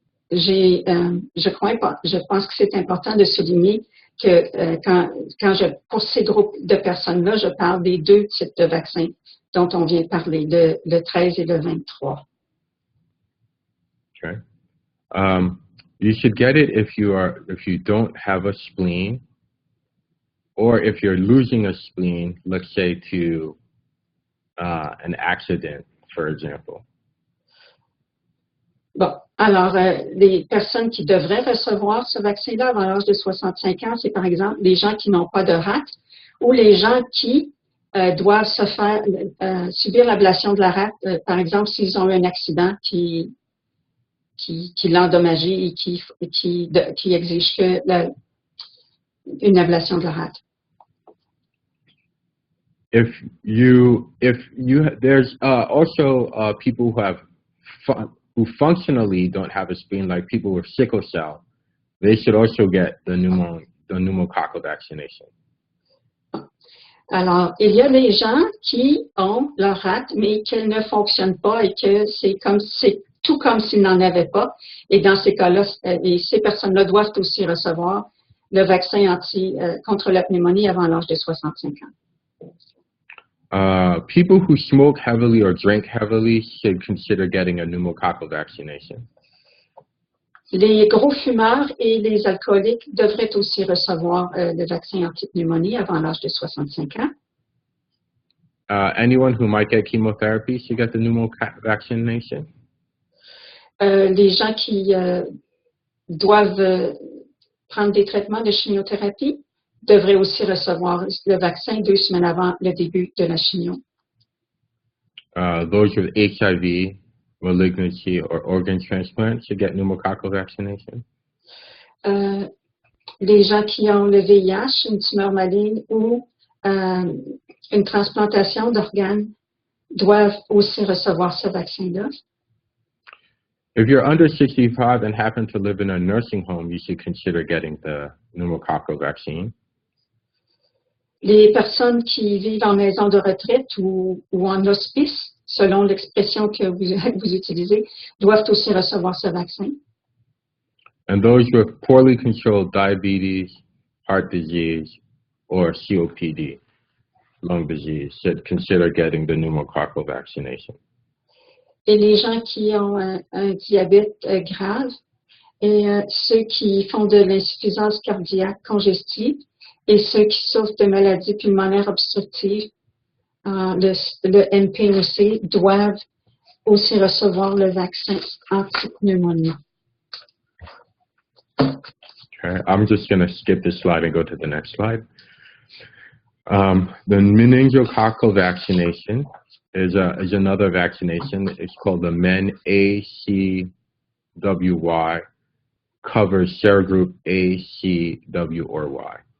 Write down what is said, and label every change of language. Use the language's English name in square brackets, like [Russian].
[French] Je pense que c'est important de souligner que pour ces groupes de personnes-là, je parle des 2 types de vaccins dont on vient de parler, le 13 et le 23. [English] Okay. You should get it if you don't have a spleen, or if you're losing a spleen, let's say to an accident, for example. [French] Bon, alors, les personnes qui devraient recevoir ce vaccin-là avant l'âge de 65 ans, c'est par exemple les gens qui n'ont pas de rate ou les gens qui doivent subir l'ablation de la rate, par exemple, s'ils ont eu un accident qui l'a endommagé et qui exige une ablation de la rate. [English] There's also people who functionally don't have a spleen, like people with sickle cell. They should also get the pneumococcal vaccination. [French] Alors, il y a des gens qui ont leur rate, mais qu'elle ne fonctionne pas et que c'est tout comme s'ils n'en avaient pas. Et dans ces cas-là, ces personnes-là doivent aussi recevoir le vaccin contre la pneumonie avant l'âge de 65 ans. [English] People who smoke heavily or drink heavily should consider getting a pneumococcal vaccination. [French] Les gros fumeurs et les alcooliques devraient aussi recevoir le vaccin anti-pneumonie avant l'âge de 65 ans. [English] Anyone who might get chemotherapy should get the pneumococcal vaccination. [French] Les gens qui doivent prendre des traitements de chimiothérapie devraient aussi recevoir le vaccin 2 semaines avant le début de la chimio. [English] Those with HIV, malignancy, or organ transplant should get pneumococcal vaccination. [French] Les gens qui ont le VIH, une tumeur maligne ou une transplantation d'organes doivent aussi recevoir ce vaccin-là. [English] If you're under 65 and happen to live in a nursing home, you should consider getting the pneumococcal vaccine. [French] Les personnes qui vivent en maison de retraite ou en hospice, selon l'expression que vous utilisez, doivent aussi recevoir ce vaccin. [English] And those with poorly controlled diabetes, heart disease, or COPD, lung disease, should consider getting the pneumococcal vaccination. [French] Et les gens qui ont un diabète grave et ceux qui font de l'insuffisance cardiaque congestive et ceux qui souffrent de maladies pulmonaires obstructives, le MPOC, doivent aussi recevoir le vaccin anti-pneumonie. [English] Okay, I'm just going to skip this slide and go to the next slide. The meningococcal vaccination is another vaccination. It's called the MEN-ACWY, covers serogroup A, C, W, or Y.